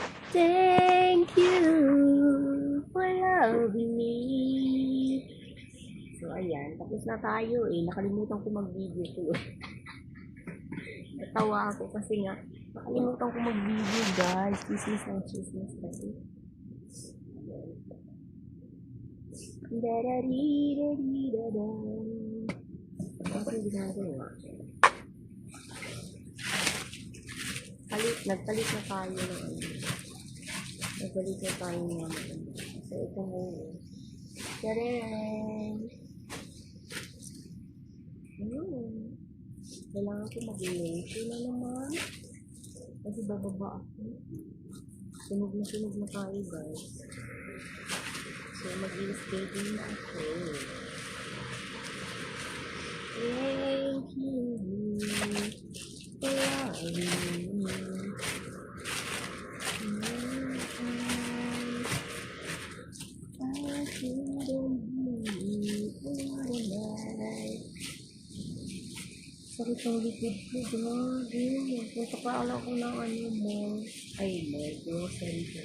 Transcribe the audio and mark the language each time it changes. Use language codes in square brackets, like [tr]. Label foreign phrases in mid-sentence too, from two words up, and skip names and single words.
[en] Thank you for loving me. [tl] So, ayan. Tapos na tayo eh. Nakalimutan ko mag-video tuloy. Natawa ako kasi nga, nakalimutan ko mag-video guys. Chismis ng chismis kasi. Da-da-dee-da-dee-da-da. Ano yung ginagawa? Nagpalit na tayo ng ano. Nagbalik na tayo ng so, ito ngayon. Tadaan! Kailangan ko mag-late na naman. Kasi bababa ako. Sunog na tayo guys. So, mag-i-skating na ako. [en] Thank you for loving me. [tl] Sakit ang likod ko, grabe. Punta pa ala ko ng ano mo. Ay, no, grocery ko.